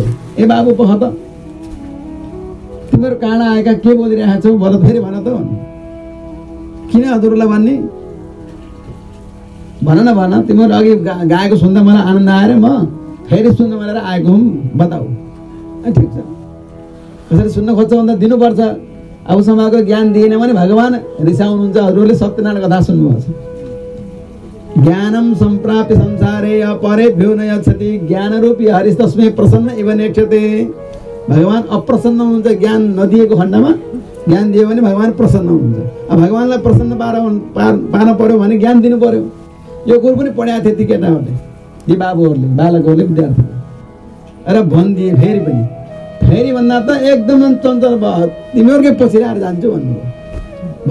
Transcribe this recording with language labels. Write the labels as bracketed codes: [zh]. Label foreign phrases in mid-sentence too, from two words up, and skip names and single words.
[ne] ए बाबु पख त, तिमीहरू कहाँ आएका, के बोलिरहेका छौ भन फेरि भन त, किन हजुरलाई भन्ने, भन न भन, तिमीहरू अघि गाएको सुन्दा मलाई आनन्द आएर म फेरि सुन्न भनेर आएको हुँ, बताऊ। ठिक छ, कसरी सुन्न खोज्छ भन्दा दिनुपर्छ। अब समाजको ज्ञान दिएन भने भगवान रिसाउनुहुन्छ। हजुरहरूले सत्यनारायण कथा सुन्नुभएको छ, [sa] ज्ञानम सम्प्राप्य संसारे अपरेभ्यो न यच्छति ज्ञानरूपी हरिस्तस्मै प्रसन्न इव नेक्षते। [ne] भगवान अप्रसन्न हुनुहुन्छ ज्ञान नदिएको खण्डमा, ज्ञान दियो भने भगवान प्रसन्न हुनुहुन्छ। अब भगवानलाई प्रसन्न पार्न पर्यो भने ज्ञान दिनु पर्यो। यो कुरो पनि पढाएको थियो ती केटाहरूले, ती बाबुहरूले, बालकहरूले, विद्यार्थीहरूले। र भनिदिए फेरि पनि, फेरि भन्दा त एकदम चञ्चल भयो, तिमीहरूकै पछि आएर जान्छु भन्नुभयो।